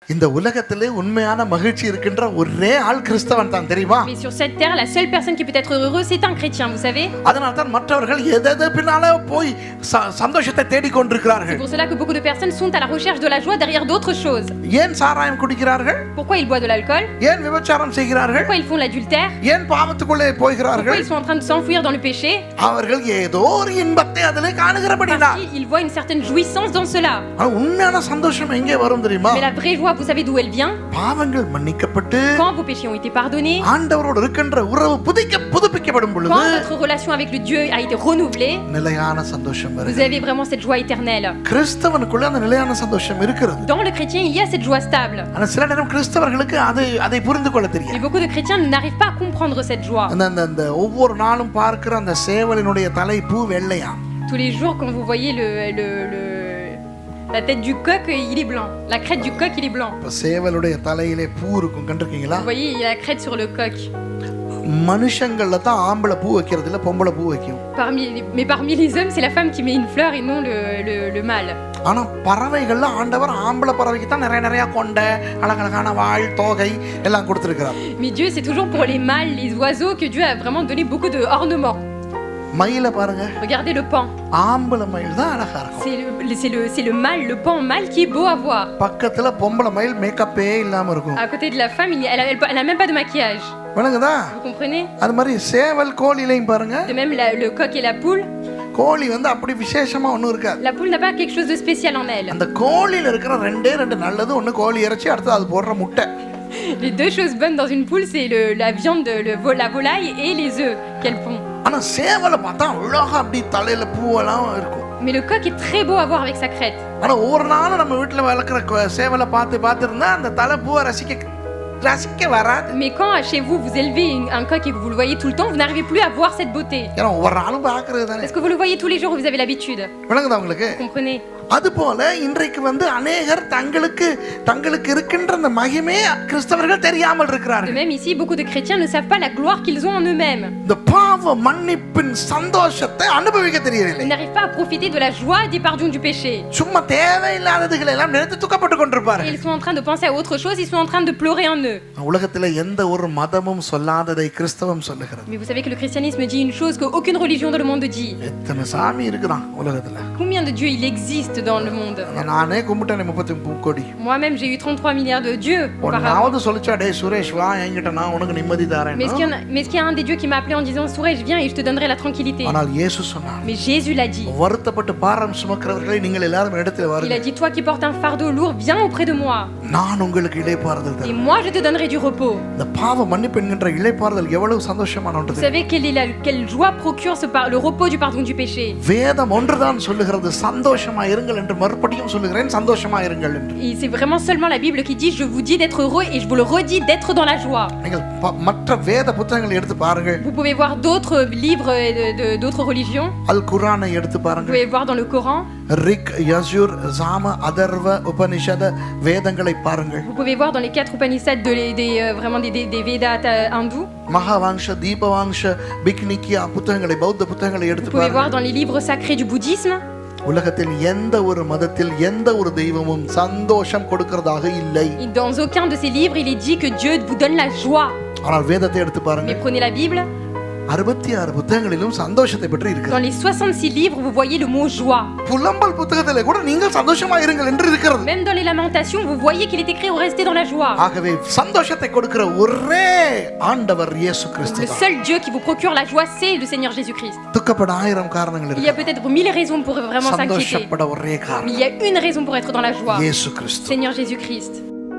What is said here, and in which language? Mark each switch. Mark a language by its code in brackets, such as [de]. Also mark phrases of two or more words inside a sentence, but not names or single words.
[ta] இந்த உலகத்திலே உண்மையான மகிழ்ச்சி இருக்கின்ற ஒரே ஆள் கிறிஸ்தவன் தான், தெரியுமா? [fr] Mais sur cette terre, la seule personne qui peut être heureux, c'est un chrétien, vous savez. [ta] அதனால தான் மற்றவர்கள் எதை பின்னால போய் சந்தோஷத்தை தேடிக் [fr] C'est [ta] கொண்டிருக்கிறார்கள். [fr] pour cela que beaucoup de personnes sont à la recherche de la joie derrière d'autres choses. [ta] ஏன் சாராயம் குடிக்கிறார்கள்? [fr] Pourquoi ils boivent de l'alcool? [ta] ஏன் விபச்சாரம் செய்கிறார்கள்? [fr] Pourquoi ils font l'adultère? [ta] ஏன் பாவத்துக்குள்ளே [fr] Pourquoi [ta] போகிறார்கள்? [fr] ils sont en train de s'enfouir dans le péché? [ta] அவர்கள் ஏதோ ஒரு இன்பத்தை அதிலே காணுகிறபடினா. [fr] Parce qu'ils voient une certaine jouissance dans cela. [ta] உண்மையான சந்தோஷம் எங்கே வரும் தெரியுமா? [fr] Mais la vraie joie, vous savez d'où elle vient? [ta] பாவங்கள் மன்னிக்கப்பட்டு [fr] Quand vos péchés ont été pardonnés, [ta] ஆண்டவரோடு இருக்கின்ற உறவு புதுப்பிக்கப்படும் பொழுது [fr] quand votre relation avec le Dieu a été renouvelée, [ta] நிலையான சந்தோஷம் [fr] vous [ta] வருகிறது. [fr] avez vraiment cette joie éternelle. [ta] கிறிஸ்தவனுக்குள்ள அந்த நிலையான சந்தோஷம் இருக்கிறது. [fr] Dans le chrétien, il y a cette joie stable. [ta] ஆனா சில நேரம் கிறிஸ்தவர்களுக்கு அதை புரிந்து கொள்ள [fr] Mais [ta] தெரியாது. [fr] beaucoup de chrétiens n'arrivent pas à comprendre cette joie. [ta] அந்த ஒவ்வொரு நாளும் பார்க்கிற அந்த சேவலினுடைய தலைப்பூ வெள்ளையா. [fr] Tous les jours, quand vous voyez la tête du coq, il est blanc. La crête du coq, il est blanc. [ta] சேவலுடைய தலையிலே பூ இருக்கும், கண்டிருக்கீங்களா? [fr] Vous voyez, il y a la crête sur le coq. [ta] மனுஷங்கள்ல தான் ஆம்பளை பூ வைக்கிறது இல்ல, பொம்பளை பூ வைக்கும். [fr] Mais parmi les hommes, c'est la femme qui met une fleur et non le mâle. [ta] ஆனா பறவைகள்ல ஆண்டவர் ஆம்பளை பறவைக்கு தான் நிறைய கொண்ட அழகழகான வாள் தோகை எல்லாம் கொடுத்திருக்கிறார். [fr] Mais Dieu, c'est toujours pour les mâles, les oiseaux, que Dieu a vraiment donné beaucoup d'ornements. [ta] மயில பாருங்க, [fr] Regardez le paon. [ta] ஆம்பளை மயில் தான் அழகா இருக்கும். [fr] C'est le mâle, le paon mâle qui est beau à voir. [ta] பக்கத்துல பொம்பளை மயில் மேக்கப்பே இல்லாம இருக்கும். [fr] À côté de la femme, elle a même pas de maquillage. [ta] விளங்குதா? [fr] Vous comprenez? [ta] அது மாதிரி சேவல் கோழிலையும் பாருங்க, [fr] De même, le coq et la poule. [ta] கோழி அப்படி விசேஷமா ஒண்ணும் இருக்காது. [fr] La poule n'a pas quelque chose de spécial en elle. [ta] அந்த கோழில இருக்கிற ரெண்டு நல்லது, ஒண்ணு கோழி இறைச்சி, அடுத்து அது போடுற முட்டை. [fr] Les deux choses bonnes dans une poule, c'est la viande, la volaille et les œufs qu'elle pond. [ta] ஆனா சேவலை பார்த்தா அழகா அப்படி தலையில பூவெல்லாம் இருக்கும். [fr] Mais le coq est très beau à voir avec sa crête. [ta] ஆனா ஒவ்வொரு நாளும் நம்ம வீட்டுல வளர்க்குற சேவலை பார்த்து இருந்தா அந்த தலை பூவை ரசிக்க வராது. [fr] Mais quand chez vous vous élevez un coq et que vous le voyez tout le temps, vous n'arrivez plus à voir cette beauté. [ta] ஏன்னா ஒவ்வொரு நாளும் பார்க்கறது தானே. [fr] Parce que vous le voyez tous les jours, vous avez l'habitude. [ta] விளங்குதா உங்களுக்கு? [fr] Vous comprenez? [ta] அதுபோல இன்றைக்கு அநேகர் தங்களுக்கு இருக்கின்ற அந்த மகிமே கிறிஸ்தவர்கள் தெரியாமல் [fr] De [ta] இருக்கிறார்கள். [fr] même ici, beaucoup de chrétiens ne savent pas la gloire qu'ils ont en eux-mêmes. [ta] இந்த பாவ மன்னிப்பின் சந்தோஷத்தை அனுபவிக்க தெரியவில்லை. [fr] Ils n'arrivent pas à profiter de la joie des pardons du péché. [ta] சும்மா தேவையில்லாததுகளை எல்லாம் நினைத்து துக்கப்பட்டு கொண்டிருப்பார்கள். [fr] Ils sont en train de penser à autre chose, ils sont en train de pleurer en eux. [ta] உலகத்துல எந்த ஒரு மதமும் சொல்லாததை கிறிஸ்தவம் சொல்லுகிறது. [fr] Mais vous savez que le christianisme dit une chose qu'aucune religion dans le monde dit. [ta] எத்தனை சாமி இருக்குதான் உலகத்துல. [fr] Combien de dieux il existe dans le monde? [ta] நானே கும்பிட்டேன் 33 கோடி. [fr] Moi-même, j'ai eu 33 milliards de dieux auparavant. [ta] ஒன்னாவது சொல்லிச்சா, டேய் சுரேஷ் வா என்கிட்ட, நான் உனக்கு நிம்மதி தரேன். [fr] Mais est-ce qu'il y a un des dieux qui m'a appelé en disant Sourège, viens et je te donnerai la tranquillité? [ta] ஆனால் இயேசு சொன்னார். [fr] Mais Jésus l'a dit. [ta] வருத்தப்பட்டு பாரம் சுமக்கிறவர்களே நீங்கள் எல்லாரும் இடத்தில் [fr] Il a [ta] வாருங்கள். [fr] dit, toi qui portes un fardeau lourd, viens auprès de moi. [ta] நான் உங்களுக்கு இளைப்பாறுதல் [fr] Et [ta] தருவேன். [fr] moi, je te donnerai du repos. [ta] இந்த பாவ மன்னிப்பு என்கின்ற இளைப்பாறுதல் எவ்வளவு சந்தோஷமான [fr] Vous [ta] ஒன்று. [fr] savez quelle joie procure le repos du pardon du péché? [ta] வேதம் ஒன்றுதான் சொல்லுகிறது, சந்தோஷமா இருங்கள் என்று. மறுபடியும் சொல்லுகிறேன், சந்தோஷமா இருங்கள் என்று. [fr] Et c'est vraiment seulement la Bible qui dit, je vous dis d'être heureux et je vous le redis d'être dans la joie. [ta] நீங்கள் மற்ற வேத புத்தகங்களை எடுத்து பாருங்கள். [fr] Vous pouvez voir d'autres livres d'autres religions. [ta] அல் குர்ஆனை எடுத்து [fr] Vous [ta] பாருங்கள். [fr] pouvez voir dans le Coran. [ta] ரிக், யஜுர், சாம, அதர்வ, உபனிஷத வேதங்களை பாருங்கள். [fr] Vous pouvez voir dans les 4 Upanishads vraiment des Védas hindous. [ta] மகாவாங்ஷ, தீபவாங்ஷ, பிக்னிக்கியா புத்தகங்களை, பௌத்த புத்தகங்களை [fr] Vous [ta] எடுத்து [fr] pouvez voir [ta] பாருங்கள். [fr] dans les livres sacrés du bouddhisme. [ta] உலகத்தில் எந்த ஒரு மதத்தில் எந்த ஒரு தெய்வமும் சந்தோஷம் கொடுக்கிறதாக இல்லை. [fr] Et dans aucun de ces livres, il est dit que Dieu vous donne la joie. [ta] ஆனால் வேதத்தை எடுத்து பாருங்க, [fr] Mais prenez la Bible. [ta] 66 புத்தகங்களிலும் சந்தோஷத்தை பற்றி இருக்கு. [fr] Dans les 66 livres, vous voyez le mot joie. [ta] புலம்பல் புத்தகத்திலே கூட நீங்கள் சந்தோஷமா இருங்கள் என்று இருக்கிறது. [fr] Même dans les lamentations, vous voyez qu'il est écrit restez dans la joie. [ta] ஆகவே சந்தோஷத்தை கொடுக்கிற ஒரே ஆண்டவர் இயேசு கிறிஸ்து [fr] Le [ta] தான். [fr] seul Dieu qui vous procure la joie, c'est le Seigneur Jésus-Christ. [ta] துக்கப்பட 1000 காரணங்கள் [fr] Il y a [ta] இருக்கு. [fr] peut-être 1000 raisons pour vraiment s'inquiéter. [ta] சந்தோஷப்பட ஒரே [fr] Mais [ta] காரணம் [fr] il y a une raison pour être dans la joie. [ta] இயேசு கிறிஸ்து. [fr] Seigneur Jésus-Christ.